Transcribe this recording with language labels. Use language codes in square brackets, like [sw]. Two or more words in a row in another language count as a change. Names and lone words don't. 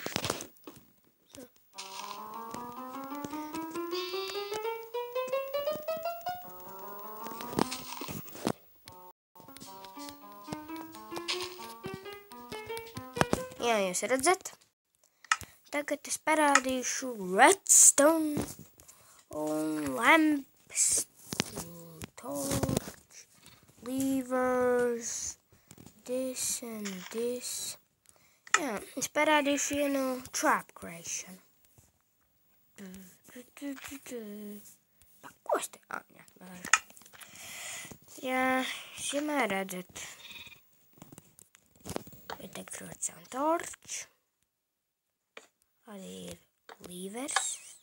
[lv] Jā, jūs redzat? Tagad es parādīšu redstone un lamp. [en] Torch, levers, this and this. [lv] Jā, es parādīšu vienu [en] trap creation. [lv] Ko es te atņemšu? Jā, jūs vienmēr redzat. Ir tagad [en] redstone torch. [lv] Arī ir levers.